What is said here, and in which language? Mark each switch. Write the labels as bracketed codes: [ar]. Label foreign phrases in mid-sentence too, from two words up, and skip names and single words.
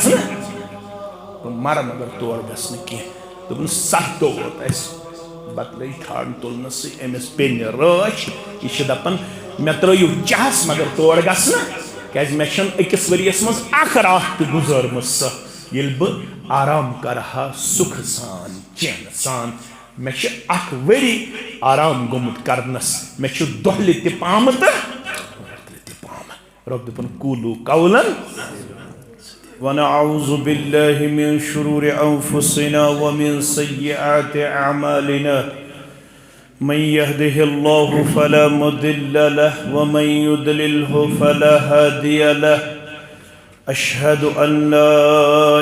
[ks] نہٕ بہٕ مرٕ مگر تور گژھٕ نہٕ کینٛہہ دوٚپُن 7 دۄہ ووت اَسہِ بتلٲے ٹھانڈ تُلنَسٕے أمِس پیٚنہِ رٲچھ یہِ چھِ دپان مےٚ ترٲیِو چاہس مگر تور گژھٕ نہٕ کیازِ مےٚ چھنہٕ أکِس ؤریَس منٛز اکھ راتھ تہِ گُزٲرمٕژ سۄ ییٚلہِ بہٕ آرام کرٕ ہا سُکھٕ سان چینہٕ سان مےٚ چھِ اکھ ؤری آرام گوٚمُت کرنس مےٚ چھُ دۄہلہِ تہِ پامہٕ تہٕ راتلہِ تہِ پامہٕ رۄب دوٚپُن قوٗلوٗ قولاً [ar] ونعوذ باللہ من شرور انفسنا ومن سیئات اعمالنا من يهده الله فلا مضل له ومن يضلله فلا هادي له أشهد أن لا